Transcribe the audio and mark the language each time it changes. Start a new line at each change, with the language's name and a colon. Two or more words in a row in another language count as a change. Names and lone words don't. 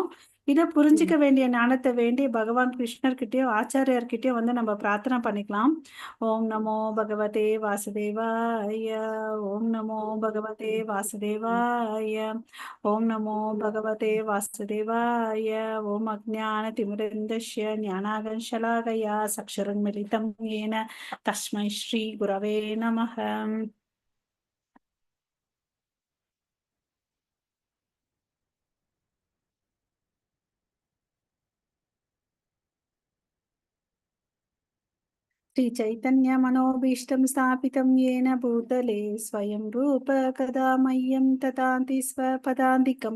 Tamil: இதை புரிஞ்சிக்க வேண்டிய ஞானத்தை வேண்டி பகவான் கிருஷ்ணர்கிட்டயோ ஆச்சாரியர்கிட்டயோ வந்து நம்ம பிரார்த்தனை பண்ணிக்கலாம்.
Sanskrit: ओम् नमो भगवते वासुदेवाय, ओम् नमो भगवते वासुदेवाय, ओम् नमो भगवते वासुदेवाय, ओम् अज्ञान तिमिरान्धस्य ज्ञानाञ्जनशलाकया चक्षुरुन्मीलितं येन तस्मै श्री गुरवे नमः. श्रीचैतन्यमनोभीष्टं स्थापितं येन भूतले स्वयं रूप कदा मह्यं ददाति स्वपदान्तिकं।